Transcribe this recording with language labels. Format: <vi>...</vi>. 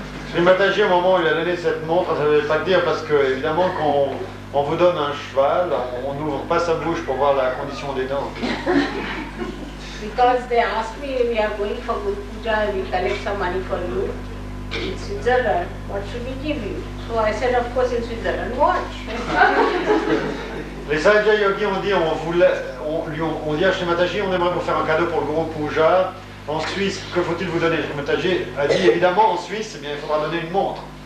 <fr>Shri Mataji, au moment où il a donné cette montre, ça ne veut pas dire parce que, évidemment, quand on vous donne un cheval, on n'ouvre pas sa bouche pour voir la condition des dents.</fr> <en>Because they asked me, we are going for Guru Puja, we collect some money for you in Switzerland, what should we give you? So I said, of course, in Switzerland, watch.</en> <fr>Les Sahaja Yogis ont dit, on dit à Shri Mataji, on aimerait vous faire un cadeau pour le Guru Puja. En Suisse, que faut-il vous donner? Shri Mataji a dit, évidemment, en Suisse, eh bien, il faudra donner une montre.</fr>